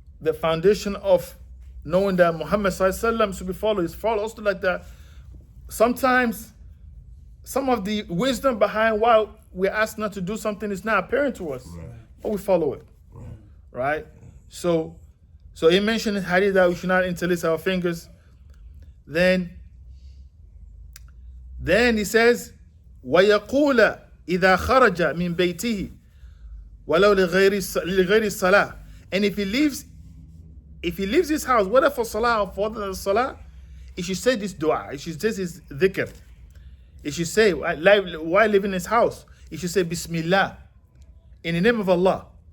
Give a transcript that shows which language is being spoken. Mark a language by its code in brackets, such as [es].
[en] the foundation of knowing that Muhammad Sallallahu Alaihi Wasallam should be followed. It's followed also like that. Sometimes, some of the wisdom behind why we're asked not to do something is not apparent to us, Right. but we follow it, Right. right? So he mentioned in hadith that we should not interlace our fingers. Then he says, [ar] وَيَقُولَ إِذَا خَرَجَ مِنْ بَيْتِهِ وَلَوْ لِغَيْرِ الصَّلَاةِ. [en] And if he leaves his house, whether for salah or for the salah, he should say this dua. He should say this dhikr. He should say, while living in his house, he should say Bismillah, in the name of Allah.